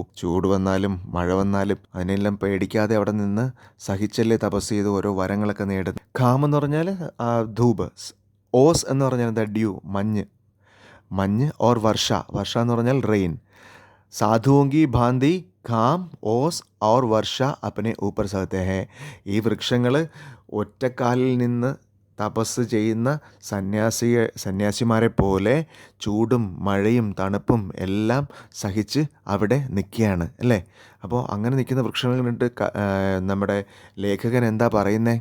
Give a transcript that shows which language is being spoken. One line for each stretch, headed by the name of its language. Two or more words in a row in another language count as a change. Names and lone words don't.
Malayalam: ചൂട് വന്നാലും മഴ വന്നാലും അതിനെല്ലാം പേടിക്കാതെ അവിടെ നിന്ന് സഹിച്ചല്ലേ തപസ് ചെയ്ത് ഓരോ വരങ്ങളൊക്കെ നേടുന്നത്. ഖാം എന്ന് പറഞ്ഞാൽ ധൂപ്, ഓസ് എന്ന് പറഞ്ഞാൽ എന്താ? ഡ്യൂ, മഞ്ഞ്,
Hindi: और वर्षा
Malayalam: എന്ന് പറഞ്ഞാൽ റെയിൻ.
Hindi: साधुओंकी भाँति घाम ओस और वर्षा अपने ऊपर सहते हैं.
Malayalam: ഈ വൃക്ഷങ്ങൾ ഒറ്റക്കാലിൽ നിന്ന് തപസ് ചെയ്യുന്ന സന്യാസിമാരെ പോലെ ചൂടും മഴയും തണുപ്പും എല്ലാം സഹിച്ച് അവിടെ നിൽക്കുകയാണ് അല്ലേ. അപ്പോൾ അങ്ങനെ നിൽക്കുന്ന വൃക്ഷങ്ങൾ കണ്ടിട്ട് നമ്മുടെ ലേഖകൻ എന്താ പറയുന്നത്?